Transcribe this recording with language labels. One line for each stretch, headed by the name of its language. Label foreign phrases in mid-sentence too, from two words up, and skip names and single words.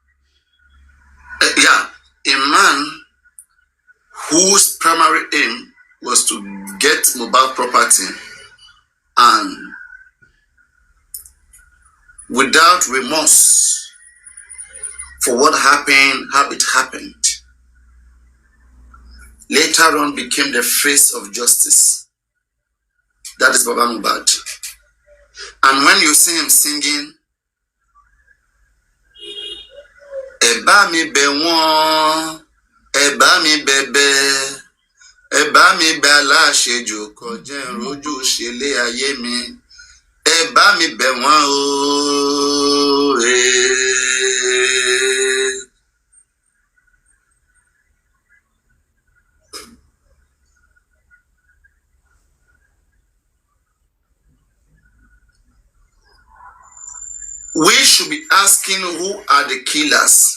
English: A man whose primary aim was to get Mohbad property and without remorse for what happened, how it happened, later on became the face of justice. That is Baba Mohbad. And when you see him singing,
Yoruba: Eba mi be won, Eba mi bebe, Eba mi be aláṣejù kọjá rojú ṣẹlẹ̀ ayé mi, Eba mi be won o.
English: We should be asking who are the killers.